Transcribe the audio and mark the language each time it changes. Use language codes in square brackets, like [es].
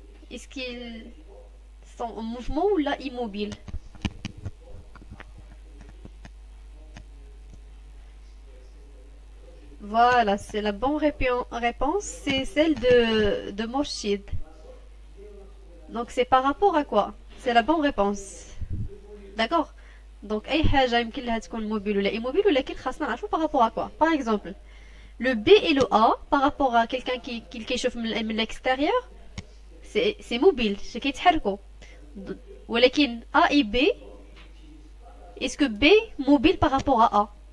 [fr] Est-ce qu'ils sont en mouvement ou là immobiles? Voilà, c'est la bonne réponse, c'est celle de Mourchid. Donc c'est par rapport à quoi? C'est la bonne réponse. D'accord? [ar] Donc أي حاجة يمكن لها تكون موبيل ولا immobile ولكن خاصنا نعرفوا [fr] par rapport à quoi. Par exemple, le B et le A par rapport à quelqu'un qui chauffe من l'extérieur, c'est mobile, c'est [ar] كيتحركوا. [fr] ولكن A et B, est-ce que B mobile par rapport à A?